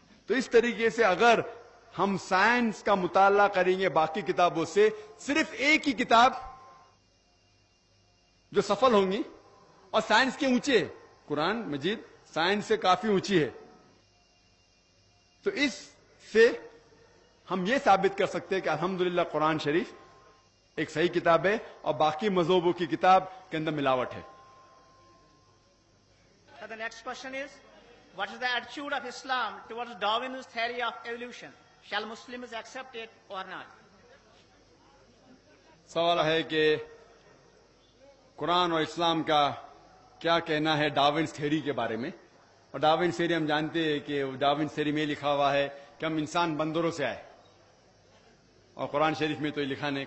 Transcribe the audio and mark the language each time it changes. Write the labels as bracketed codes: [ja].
[ur] تو اس طریقے سے اگر ہم سائنس کا مطالعہ کریں گے باقی کتابوں سے, صرف ایک ہی کتاب جو سفل ہوں گی اور سائنس کے اونچے ہے. قرآن مجید سائنس سے کافی اونچی ہے. تو اس سے ہم یہ ثابت کر سکتے ہیں کہ الحمدللہ قرآن شریف ایک صحیح کتاب ہے اور باقی مذہبوں کی کتاب کے اندر ملاوٹ ہے. [en] The next question is, what is the attitude of Islam towards Darwin's theory of evolution? Shall Muslims accept it or not? [ur] سوال ہے کہ قرآن اور اسلام کا کیا کہنا ہے ڈاروینز تھیوری کے بارے میں. اور ڈاروینز تھیوری ہم جانتے ہیں کہ ڈاروینز تھیوری میں لکھا ہوا ہے کہ ہم انسان بندروں سے آئے, اور قرآن شریف میں تو یہ لکھا نہیں.